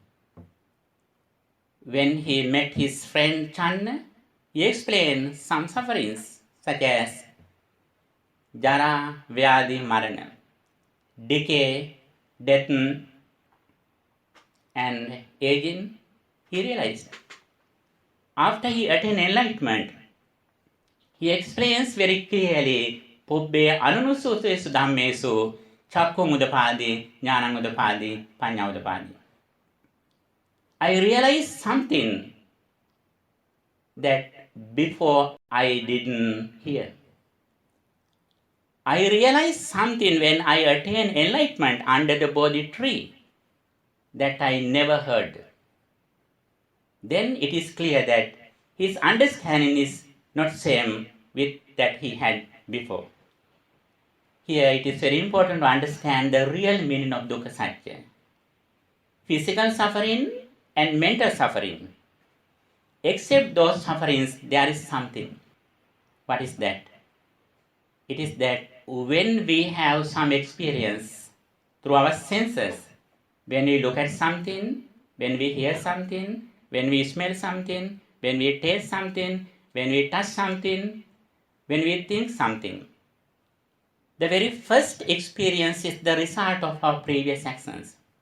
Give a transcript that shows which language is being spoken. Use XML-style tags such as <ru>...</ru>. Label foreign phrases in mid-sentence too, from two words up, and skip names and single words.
<en>When he met his friend Channa, he explained some sufferings such as</en> <pi>Jara, Vyadi, Marana,</pi> <en>decay, death, and aging. He realized. After he attained enlightenment, he explains very clearly,</en> <pi>Pubbe anunusutesu dhammesu chakku mudapadi, jnana mudapadi, panya mudapadi.</pi> <en>I realized something that before I didn't hear. I realized something when I attained enlightenment under the Bodhi tree that I never heard. Then it is clear that his understanding is not same with that he had before. Here it is very important to understand the real meaning of</en> <pi>dukkha satya.</pi> <en>Physical suffering and mental suffering. Except those sufferings, there is something. What is that? It is that when we have some experience through our senses, when we look at something, when we hear something, when we smell something, when we taste something, when we touch something, when we think something, the very first experience is the result of our previous actions.</en>